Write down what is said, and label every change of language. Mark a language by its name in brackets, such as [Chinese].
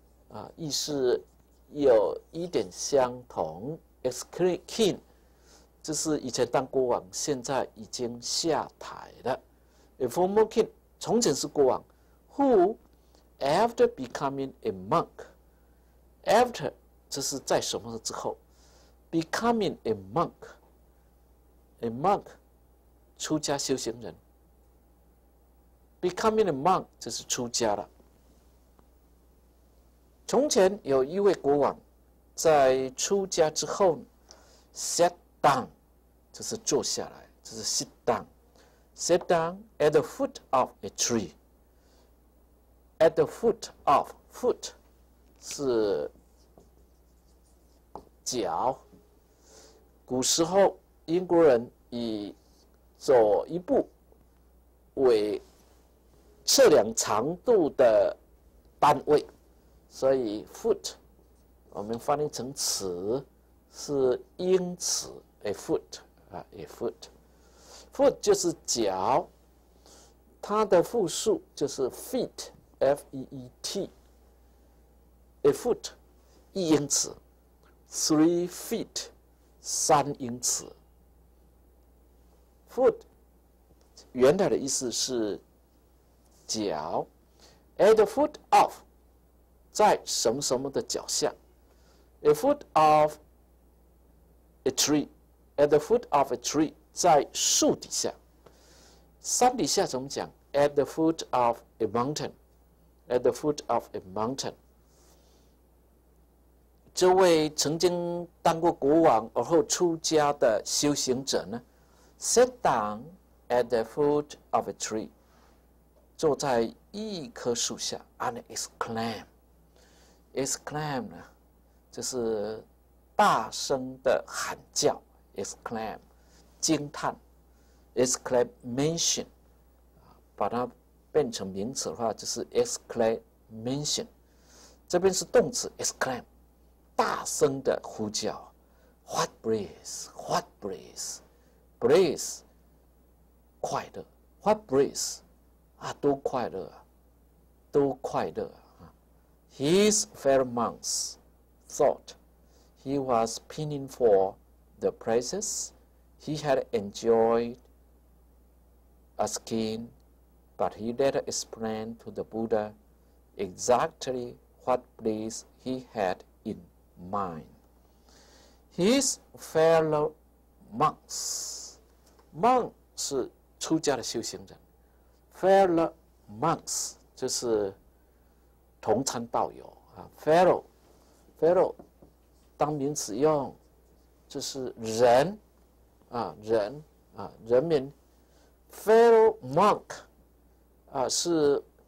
[Chinese] 啊意思有一点相同 ，ex king 就是以前当国王，现在已经下台了 ， [English] a former king [Chinese] 从前是国王 ， [English] who after becoming a monk， [Chinese] after 这是在什么之后 ， [English] becoming a monk。 A monk， [Chinese] 出家修行人。 [English] Becoming a monk [Chinese] 就是出家了。从前有一位国王，在出家之后 ， [English] sat down [Chinese] 就是坐下来，这是 [English] sit down。 Sit down at the foot of a tree. At the foot of foot 是脚。 [Chinese] 古时候英国人以走一步为测量长度的单位，所以 foot 我们翻译成尺是英尺 ， [English] a foot [Chinese] 啊 ，a foot。foot 就是脚，它的复数就是 feet，f-e-e-t。a foot 1英尺 ， [English] 3 feet [Chinese] 3英尺。 foot 原来的意思是脚 ， [English] at the foot of [Chinese] 在什么什么的脚下 ， [English] a foot of a tree at the foot of a tree 在树底下，山底下怎么讲 ？at the foot of a mountain [Chinese] at the foot of a mountain。这位曾经当过国王而后出家的修行者呢？ [English] Sit down at the foot of a tree， [Chinese] 坐在一棵树下 [English] ，and [Chinese] exclaim 呢，就是大声的喊叫 ，exclaim， 惊叹 ，exclamation， 把它变成名词的话就是 exclamation， 这边是动词 exclaim， 大声的呼叫 ， [English] What breeze，What breeze。 [Chinese] breeze [English] 快乐 ，What breeze 啊， [Chinese] 多快乐啊，多快乐啊 [English] ！His fellow monks thought he was pining for the places he had enjoyed as king, but he later explained to the Buddha exactly what bliss he had in mind. His fellow monks。 [Chinese] monk 是出家的修行人 ， [English] fellow monks [Chinese] 就是同参道友啊 ，fellow 当名词用，就是人啊人民 ， [English] fellow monk [Chinese] 啊是